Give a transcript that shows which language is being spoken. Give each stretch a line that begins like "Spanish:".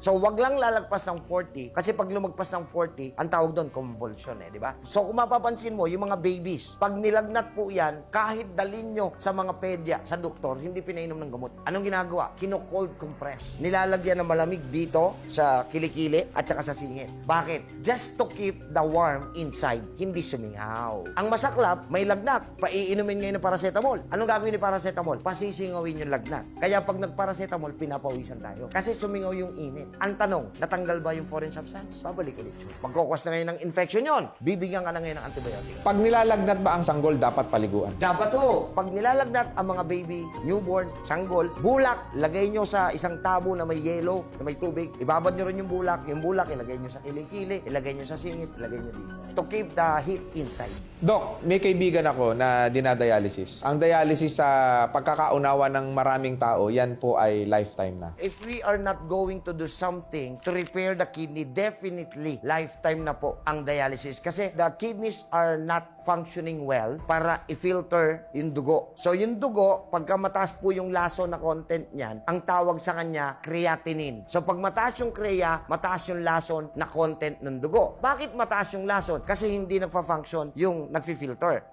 Filipino: So, wag lang lalagpas ng 40 kasi pag lumagpas ng 40, ang tawag doon convulsion di ba? So, kung mapapansin mo, yung mga babies, pag nilagnat po yan, kahit dalin nyo sa mga pedya, sa doktor, hindi pinainom ng gamot. Anong ginagawa? Kino-cold compress. Nilalagyan ng malamig dito sa kilikili at saka sa singit. Bakit?
English: Just to keep the warm inside,
Filipino: hindi sumingaw. Ang masaklap, may lagnat. Paiinumin ngayon ng paracetamol. Anong gagawin ni paracetamol? Pasisingawin yung lagnat. Kaya pag nagparacetamol, pinapawisan tayo. Kasi sumingaw yung init. Ang tanong, natanggal ba yung foreign substance? Babalik ulit yun. Magkukos na ngayon ng infection yon, bibigyan ka na ngayon ng antibiotic. Pag nilalagnat ba ang sanggol, dapat paliguan? Dapat ho, pag nilalagnat ang mga baby, newborn, sanggol, bulak, lagay nyo sa isang tabo na may yelo, na may tubig, ibabad nyo rin yung bulak ilagay nyo sa kilikili, ilagay nyo sa singit, ilagay nyo dito.
English: To keep the heat inside.
Filipino: Doc, may kaibigan ako na dinadialysis. Ang dialysis sa pagkakaunawa ng maraming tao, yan po ay lifetime na.
English: If we are not going to do something to repair the kidney, definitely lifetime
Filipino: na po ang
English: dialysis. Kasi the kidneys are not functioning well
Filipino: para i-filter yung dugo. So yung dugo, pagka mataas po yung laso na content niyan, ang tawag sa kanya creatinine. So pag mataas yung crea, mataas yung lason na content ng dugo. Bakit mataas yung lason? Kasi hindi nagfa-function yung nagfi-filter.